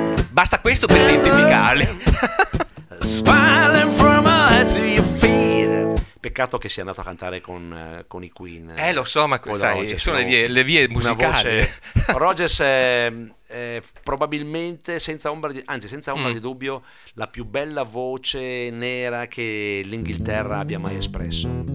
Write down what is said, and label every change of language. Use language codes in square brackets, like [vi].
[it] Basta questo per identificarli. [en] Smiling from her head to your feet. [it] Peccato che sia andato a cantare con i Queen. Lo so, ma sai, sono le vie musicali. Una voce. Rogers è probabilmente senza ombra di dubbio la più bella voce nera che l'Inghilterra abbia mai espresso.